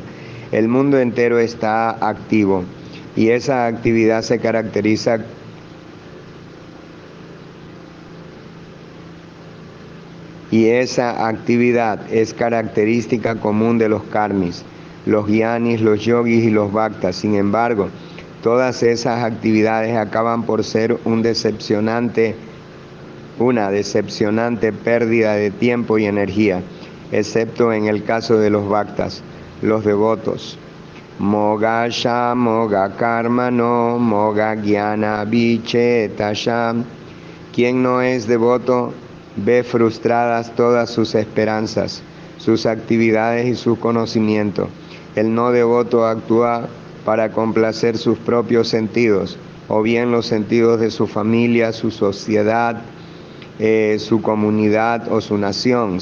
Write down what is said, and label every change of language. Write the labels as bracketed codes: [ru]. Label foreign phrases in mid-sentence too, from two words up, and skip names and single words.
[es] El mundo entero está activo y esa actividad se caracteriza es característica común de los karmis, los gyanis, los yogis y los bhaktas. Sin embargo, todas esas actividades acaban por ser una decepcionante pérdida de tiempo y energía, excepto en el caso de los bhaktas, los devotos. [sa] Moga sha moga karma no moga gyana vichetasham. [es] Quien no es devoto ve frustradas todas sus esperanzas, sus actividades y su conocimiento. El no devoto actúa para complacer sus propios sentidos, o bien los sentidos de su familia, su sociedad, su comunidad o su nación.